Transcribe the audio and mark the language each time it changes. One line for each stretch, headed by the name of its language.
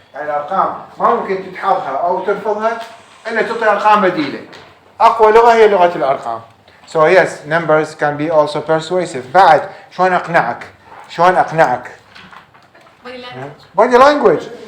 Arabic: يعني الأرقام ما ممكن تتحفظها أو ترفضها إلا تعطي أرقام بديلة. أقوى لغة هي لغة الأرقام.
English: So yes, numbers can be also persuasive.
Arabic: بعد شلون أقنعك؟ شلون أقنعك؟ Body language.